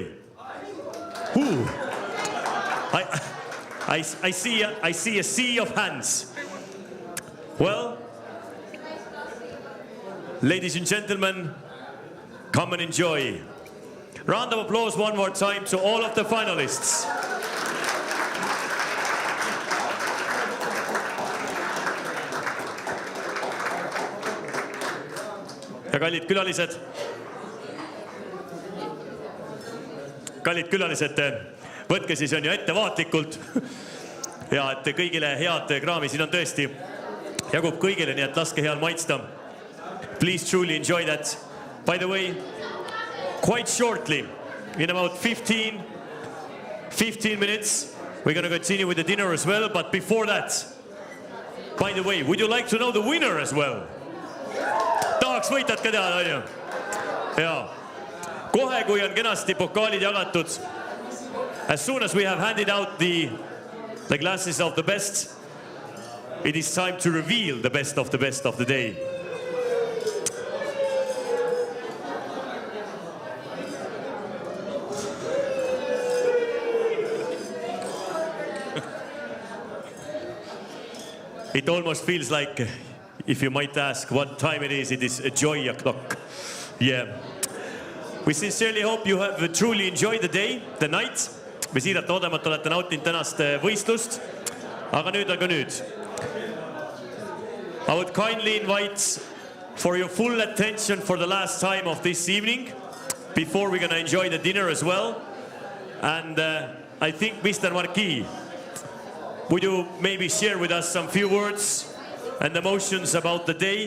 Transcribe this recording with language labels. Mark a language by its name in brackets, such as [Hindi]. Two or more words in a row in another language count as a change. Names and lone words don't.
[English] Who? I see a sea of hands. Well, ladies and gentlemen, come and enjoy. Round of applause one more time to all of the finalists. [Estonian] Ja kallid külalised, võtke siis on ju ettevaatlikult ja et kõigile head kraami, siin on tõesti jagub kõigile, nii et laske heal maitsta. [English] Please truly enjoy that. By the way, quite shortly, in about 15 minutes, we're going to continue with the dinner as well, but before that, by the way, would you like to know the winner as well? [Estonian] Tahaks võitjat ka teada, on ju? Jaa. Kohe, kui on kenasti pokaalid jagatud, [English] as soon as we have handed out the glasses of the best, it is time to reveal the best of the day. It almost feels like, if you might ask what time it is a joy o'clock. Yeah. We sincerely hope you have truly enjoyed the day, the night. [Estonian] Me siiralt loodame, et olete nautinud tänast võistlust. Aga nüüd. [English] I would kindly invite for your full attention for the last time of this evening, before we're going to enjoy the dinner as well. And I think Mr. Marquis, would you maybe share with us some few words and emotions about the day?